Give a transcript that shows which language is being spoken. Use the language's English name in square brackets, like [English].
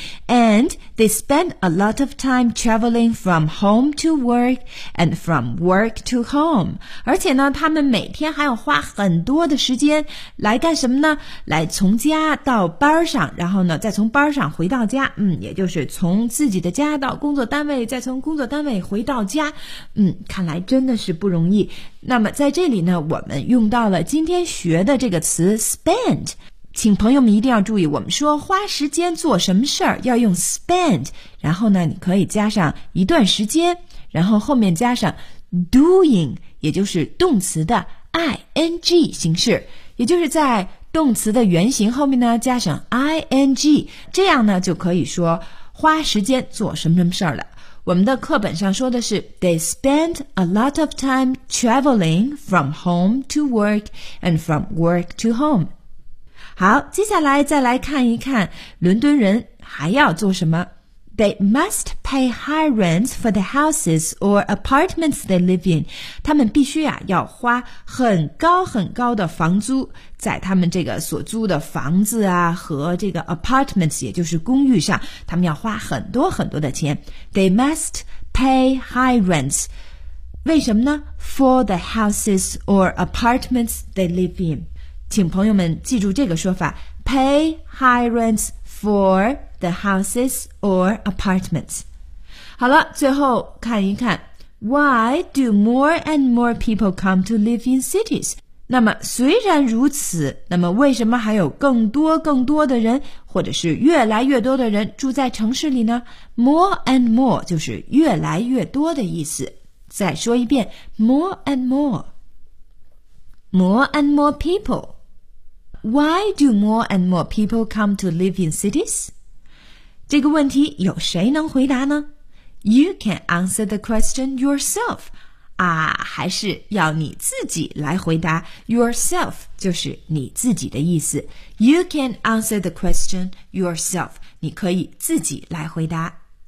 [English] And they spend a lot of time traveling from home to work and from work to home. [Chinese] 而且呢，他们每天还要花很多的时间来干什么呢？来从家到班上，然后呢，再从班上回到家。也就是从自己的家到工作单位，再从工作单位回到家。看来真的是不容易。那么在这里呢，我们用到了今天学的这个词 spend。请朋友们一定要注意，我们说花时间做什么事儿要用 spend， 然后呢你可以加上一段时间，然后后面加上 doing， 也就是动词的 ing 形式，也就是在动词的原形后面呢加上 ing， 这样呢就可以说花时间做什么什么事儿了。 [English] 我们的课本上说的是 They spend a lot of time traveling from home to work and from work to home。 [Chinese] 好，接下来再来看一看伦敦人还要做什么。 [English] They must pay high rents for the houses or apartments they live in. [Chinese] 他们必须啊要花很高很高的房租在他们这个所租的房子啊和这个 apartments， 也就是公寓上，他们要花很多很多的钱。 [English] They must pay high rents. 为什么呢？ For the houses or apartments they live in. 请朋友们记住这个说法， pay high rents for the houses or apartments。好了，最后看一看 Why do more and more people come to live in cities? [Chinese] 那么虽然如此，那么为什么还有更多更多的人，或者是越来越多的人住在城市里呢？ More and more 就是越来越多的意思。 [English] 再说一遍， More and more， More and more peopleWhy do more and more people come to live in cities? [Chinese] 这个问题有谁能回答呢？ [English] You can answer the question yourself. [Chinese] 啊，还是要你自己来回答。 [English] Yourself 就是你自己的意思。 You can answer the question yourself. [Chinese] 你可以自己来回答。